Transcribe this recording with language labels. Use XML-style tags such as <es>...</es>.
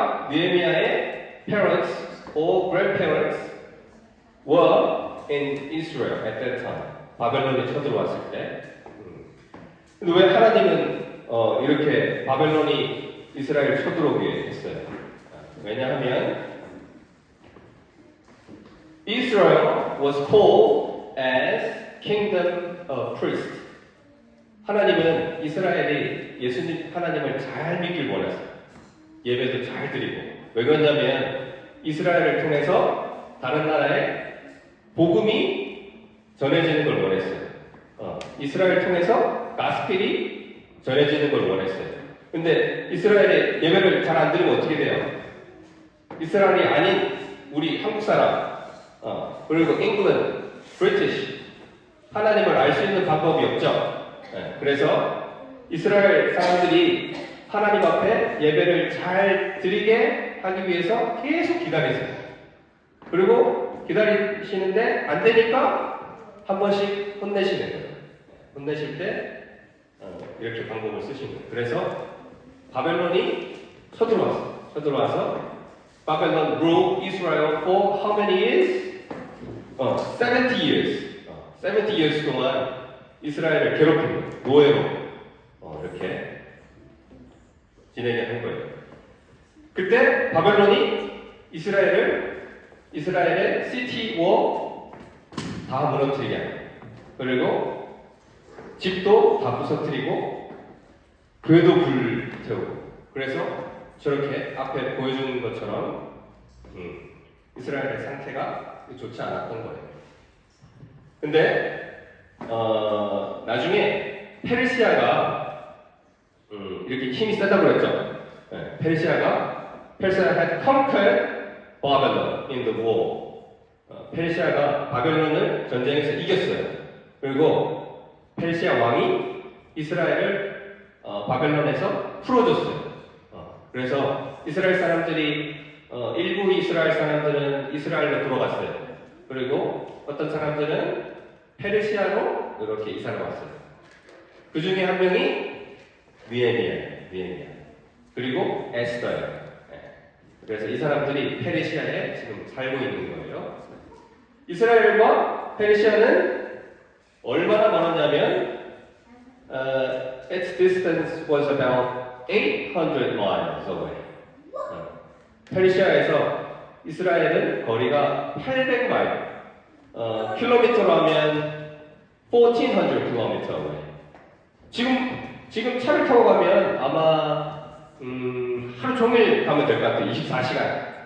<en>느헤미야의 parents or grandparents were in Israel at that time.</en> <ko>바벨론이 쳐들어왔을 때. 근데 왜 하나님은 이렇게 바벨론이 이스라엘을 쳐들어오게 했어요? 왜냐하면</ko> <en>Israel was called as kingdom of priests.</en> <ko>하나님은 이스라엘이 예수님 하나님을 잘 믿길 원했어요. 예배도 잘 드리고. 왜 그러냐면 이스라엘을 통해서 다른 나라에 복음이 전해지는 걸 원했어요. 이스라엘을 통해서 가스펠이 전해지는 걸 원했어요. 근데 이스라엘의 예배를 잘 안 드리면 어떻게 돼요? 이스라엘이 아닌 우리 한국 사람, 그리고 잉글랜드, 브리티시 하나님을 알 수 있는 방법이 없죠. 그래서 이스라엘 사람들이 하나님 앞에 예배를 잘 드리게 하기 위해서 계속 기다리세요. 그리고 기다리시는데 안 되니까 한 번씩 혼내시는 거예요. 혼내실 때 이렇게 방법을 쓰시는 거예요. 그래서 바벨론이 쳐들어와서 바벨론</ko> <en>ruled Israel for how many years? 70 years. 70 years</en> <ko>동안 이스라엘을 괴롭히는 노예로 이렇게 지내게 한 거예요. 그때 바벨론이 이스라엘의 시티 워 다 무너뜨리게 하고 그리고 집도 다 부서뜨리고 교회도 불태우고 그래서 저렇게 앞에 보여주는 것처럼 이스라엘의 상태가 좋지 않았던 거예요. 근데 나중에 페르시아가 이렇게 힘이 세다고 그랬죠.</ko> <en>페르시아가 had conquered Babylon in the war.</en> <ko>페르시아가 바벨론을 전쟁에서 이겼어요. 그리고 페르시아 왕이 이스라엘을 바벨론에서 풀어줬어요. 그래서 이스라엘 사람들이 일부 이스라엘 사람들은 이스라엘로 돌아갔어요. 그리고 어떤 사람들은 페르시아로 이렇게 이사를 왔어요. 그 중에 한 명이 느헤미야. 그리고 에스더예요. 그래서 이 사람들이 페르시아에 지금 살고 있는 거예요. 이스라엘과 페르시아는 얼마나 멀었냐면</ko> <en>its distance was about 800 miles away.</en> <ko>페르시아에서 이스라엘은 거리가 800마일. 킬로미터로 하면 1400 km away. 지금 차를 타고 가면 아마 하루 종일 가면 될 것 같아요. 24시간.</ko>